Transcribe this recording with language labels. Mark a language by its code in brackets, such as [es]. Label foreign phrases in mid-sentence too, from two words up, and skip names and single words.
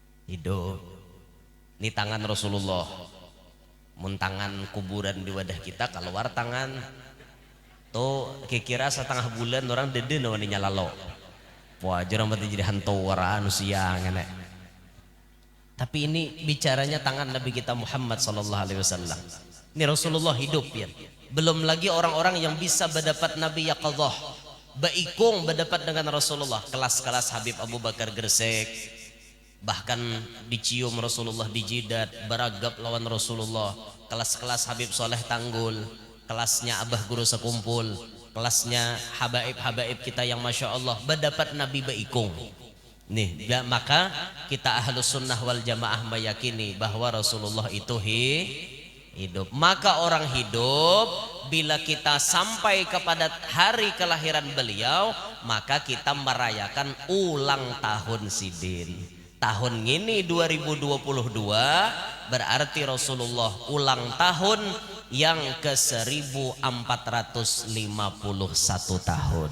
[bjn] hidup. Ini tangan Rasulullah. Mun tangan kuburan di wadah kita keluar tangan tuh kira setengah bulan orang dede nawani nyalalo. Wajar amat jadi hantu waraan siang enek. Tapi ini bicaranya tangan Nabi kita Muhammad [ar] صلى الله عليه وسلم. [bjn] Ini Rasulullah hidup ya. Belum lagi orang-orang yang bisa berdapat Nabi yaqadhah, baikung berdapat dengan Rasulullah. Kelas-kelas Habib Abu Bakar Gresik, bahkan dicium Rasulullah di jidat, beragap lawan Rasulullah. Kelas-kelas Habib Soleh Tanggul, kelasnya Abah Guru Sekumpul, kelasnya habaib-habaib kita yang [ar] ما شاء الله [bjn] berdapat Nabi baikung. Nih, ya, maka kita [ar] أهل السنة والجماعة [bjn] meyakini bahwa Rasulullah itu hidup. Maka orang hidup bila kita sampai kepada hari kelahiran beliau, maka kita merayakan ulang tahun sidin. Tahun ini 2022 berarti Rasulullah ulang tahun yang ke 1451 tahun.